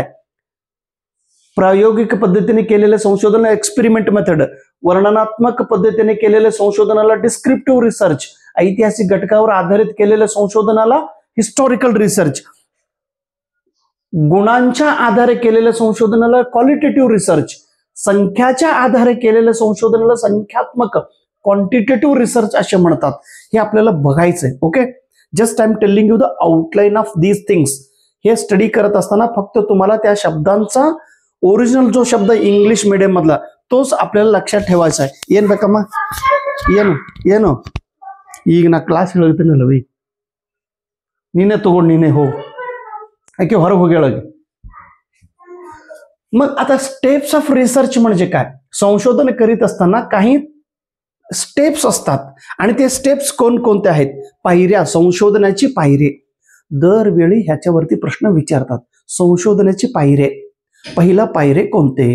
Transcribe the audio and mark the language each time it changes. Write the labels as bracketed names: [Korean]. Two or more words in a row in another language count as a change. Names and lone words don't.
[Marathi] प्रायोगिक पद्धतीने केलेले संशोधन [English] experiment method, [Marathi] वर्णनात्मक पद्धतीने केलेले संशोधनाला [English] descriptive research, [Marathi] ऐतिहासिक घटकावर आधारित केलेल्या संशोधनाला [English] historical research, [Marathi] गुणांच्या आधारे केलेल्या संशोधनाला [English] qualitative research, [Marathi] संख्याच्या आधारे केलेल्या संशोधनाला संख्यात्मक [English] quantitative research [Marathi] असे म्हणतात. हे आपल्याला बघायचंय. ओके, [English] just I am telling you the outline of these things. [Marathi] हे स्टडी करत असताना फक्त तुम्हाला त्या शब्दांचा ओरिजिनल जो शब्द [English] English medium [Marathi] मधला तोच आपल्याला लक्षात ठेवायचा आहे. [Kannada] ಏನ್ ಬೇಕಮ್ಮ? ಏನು ಈಗ ನಾ ಕ್ಲಾಸ್ ಹೇಳ್ತೀನಲ್ಲ ಬೈ, ನೀನೇ ತಗೊಂಡು ನೀನೇ ಹೋಗು, ಯಾಕೆ ಹೊರಗೆ ಹೋಗಿ. [Marathi] मग आता [English] steps of research [Marathi] म्हणजे काय? संशोधन करीत असताना काही स्टेप्स असतात आणि ते स्टेप्स कोणकोणते आहेत? पायऱ्या, संशोधनाची पायरी. दरवेळी ह्याच्यावरती प्रश्न विचारतात. संशोधनाची पायरे, पहिला पायरे कोणते?